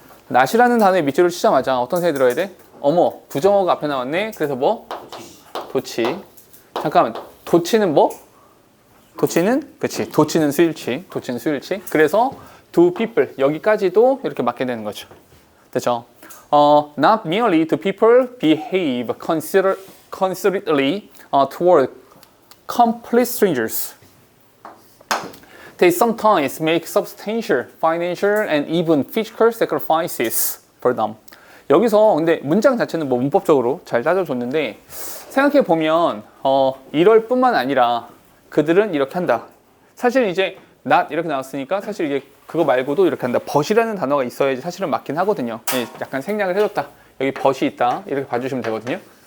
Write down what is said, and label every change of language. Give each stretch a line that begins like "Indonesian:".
Korean: not이라는 단어에 밑줄을 치자마자 어떤 생각이 들어야 돼? 어머, 부정어가 앞에 나왔네. 그래서 뭐? 도치. 잠깐만, 도치는 뭐? 도치는? 그치, 도치는 수일치. 도치는 수일치. 그래서 do people, 여기까지도 이렇게 맞게 되는 거죠. 됐죠?
English: Not merely do people behave considerately toward complete strangers. They sometimes make substantial financial and even physical sacrifices for them.
Korean: 여기서 근데 문장 자체는 뭐 문법적으로 잘 따져줬는데 생각해 보면 이럴 뿐만 아니라 그들은 이렇게 한다. 사실 이제 not 이렇게 나왔으니까 사실 이게 그거 말고도 이렇게 한다. but이라는 단어가 있어야지 사실은 맞긴 하거든요. 약간 생략을 해줬다. 여기 but이 있다. 이렇게 봐주시면 되거든요.